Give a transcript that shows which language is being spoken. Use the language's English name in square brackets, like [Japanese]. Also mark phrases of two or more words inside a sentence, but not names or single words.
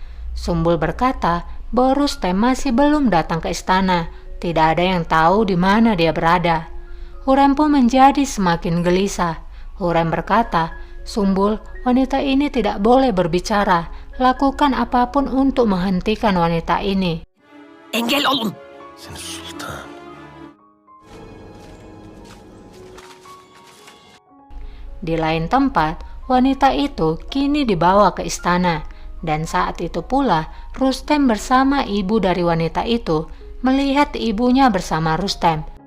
[Indonesian] Sumbul berkata bahwa Rustem masih belum datang ke istana. Tidak ada yang tahu di mana dia berada. Hurrem pun menjadi semakin gelisah. Hurrem berkata, "Sumbul, wanita ini tidak boleh berbicara. Lakukan apapun untuk menghentikan wanita ini." [Turkish] Engel olun. Seni sultan. [Indonesian] Di lain tempat, wanita itu kini dibawa ke istana. Dan saat itu pula, Rustem bersama ibu dari wanita itu melihat ibunya bersama Rustem.